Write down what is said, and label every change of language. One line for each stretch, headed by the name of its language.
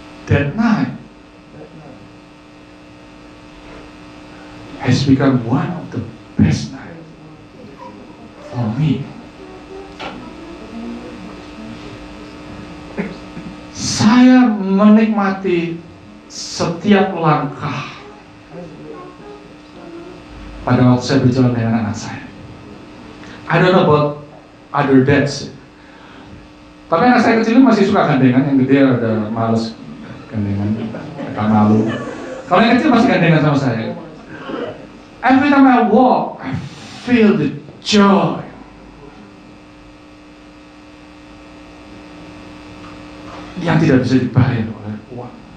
English: That night has become one of the best night for me.
Indonesian: Saya menikmati setiap langkah pada waktu saya berjalan dengan anak saya.
English: I don't know about other dads,
Indonesian: tapi anak saya kecil masih suka gandengan, yang gede ada males gandengan, agak malu. Kalau yang kecil masih gandengan sama saya.
English: Every time I walk, I feel the joy.
Indonesian: Yang tidak bisa dibayar oleh uang.